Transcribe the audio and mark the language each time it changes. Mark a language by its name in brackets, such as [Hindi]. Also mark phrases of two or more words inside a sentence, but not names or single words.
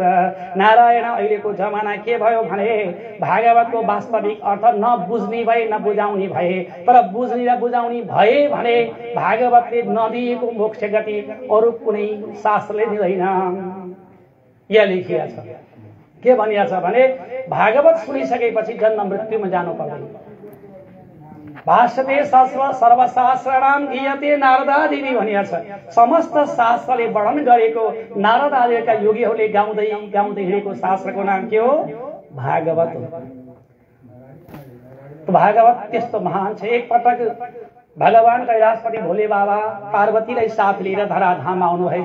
[Nepali] नारायण, अहिलेको जमाना के भयो भने भागवतको वास्तविक अर्थ नबुझ्ने भए नबुझाउने भए। तर बुझ्ने र बुझाउने भए भने भागवतले नदिएको मोक्ष गति अरू कुनै शास्त्रले दिँदैन। यहाँ लेखिया छ, के भनिया छ भने भागवत सुनिसकेपछि जन्म मृत्युमा जानु पर्दैन। [Sanskrit] भाष्यते शास्त्र सर्वशास्त्राणाम गीयते नारदादिनी [Nepali] भनिया छ। समस्त शास्त्रले वर्णन गरेको नारद आदिका योगीहरूले गाउँदै गाउँदै हिँडेको शास्त्रको नाम के हो? भागवत हो। भागवत त्यस्तो महान छ। एकपटक भगवान कैलाशपति भोले बाबा पार्वतीलाई साथ लिएर धराधाममा आउनुभएछ।